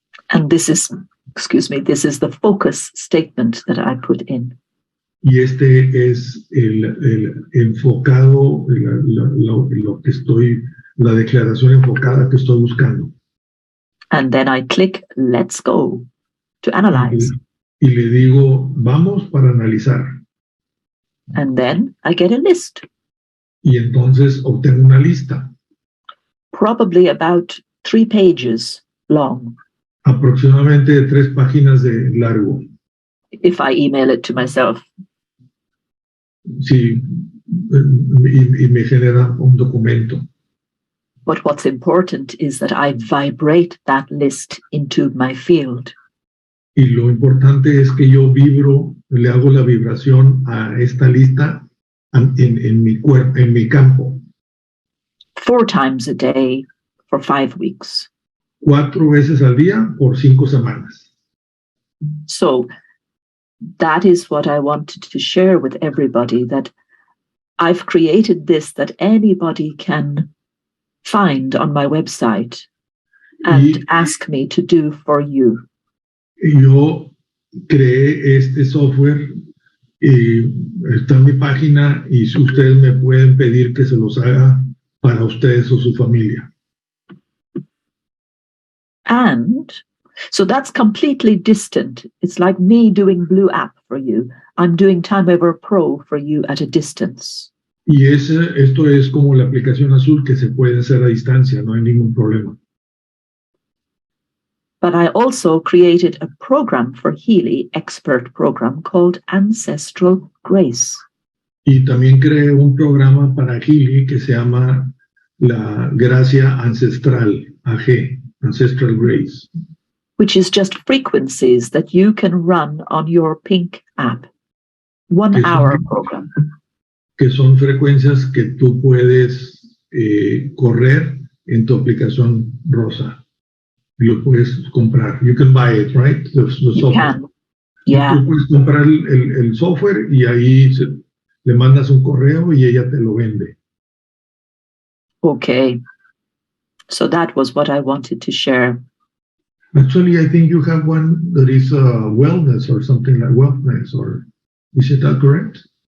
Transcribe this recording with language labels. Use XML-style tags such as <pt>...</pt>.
<en>And this is the focus statement that I put in.</en> <es>Y este es el enfocado, lo que la declaración enfocada que estoy buscando.</es> <en>And then I click Let's Go to analyze.</en> <es>Y le digo, vamos para analizar.</es> <en>And then I get a list.</en> <es>Y entonces obtengo una lista.</es> <en>Probably about 3 pages long.</en> <es>Aproximadamente 3 páginas de largo.</es> <en>If I email it to myself.</en> <es>Sí, y me genera un documento.</es> <en>But what's important is that I vibrate that list into my field.</en> <es>Y lo importante es que yo le hago la vibración a esta lista en mi campo.</es> <en>4 times a day for 5 weeks.</en> <es>4 veces al día por 5 semanas.</es> <en>So that is what I wanted to share with everybody, that I've created this that anybody can find on my website and ask me to do for you.</en> <es>Yo creé este software está en mi página y si ustedes me pueden pedir que se los haga para ustedes o su familia.</es> <en>And so that's completely distant. It's like me doing Blue App for you. I'm doing TimeWaver Pro for you at a distance.</en> <es>Y esto es como la aplicación Azul que se puede hacer a distancia, no hay ningún problema.</es> <en>But I also created a program for Healy, expert program called Ancestral Grace.</en> <es>Y también creé un programa para Healy que se llama la Gracia Ancestral, AG, Ancestral Grace.</es> <en>Which is just frequencies that you can run on your Pink app. 1 hour program.</en> <es>Que son frecuencias que tú puedes correr en tu aplicación Rosa. Y lo puedes comprar.</es> <en>You can buy it, right? The software. Can. Yeah.</en> <es>Tú puedes comprar el software y ahí le mandas un correo y ella te lo vende.</es> <en>Okay. So that was what I wanted to share. Actually, I think you have one that is wellness or something like wellness, or is it that correct?</en>